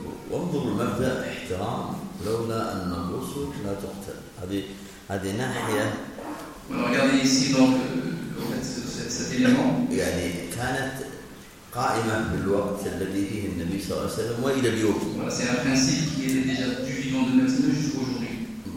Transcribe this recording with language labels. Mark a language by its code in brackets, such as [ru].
[ar] وانظر المبدأ احترام لولا أن الرسل لا تقتل هذه ناحية [fr] regardez ici donc en fait cet élément [ar] يعني كانت قائمة بالوقت الذي فيه النبي صلى الله عليه وسلم وإلى اليوم [fr] c'est un principe qui est déjà du vivant de Nabi jusqu'à aujourd'hui